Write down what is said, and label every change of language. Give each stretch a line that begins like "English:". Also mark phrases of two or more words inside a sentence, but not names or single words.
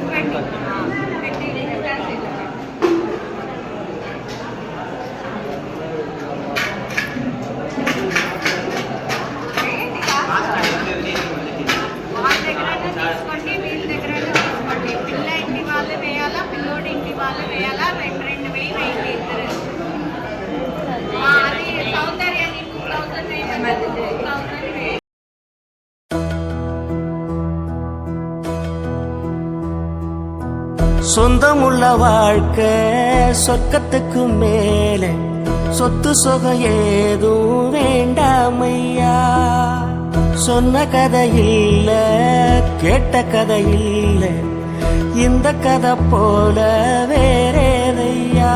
Telugu: వాళ్ళ దగ్గరైనా తీసుకోండి, వీళ్ళ దగ్గరైనా తీసుకోండి. పిల్ల ఇంటి వాళ్ళు వేయాలా, పిల్లోడి ఇంటి వాళ్ళు వేయాలా, రెండు వెయ్యి వేయండి ఇద్దరు. అది సౌందర్యాన్ని 2000 వేయమని 2000 వేయండి.
Tamil: சொந்தமுள்ள வாழ்க்கை சொர்க்கத்துக்கு மேல சொத்து சுகம் ஏதும் வேண்டாமையா. சொன்ன கதை இல்ல, கேட்ட கதை இல்ல, இந்த கதை போல வேறேதையா.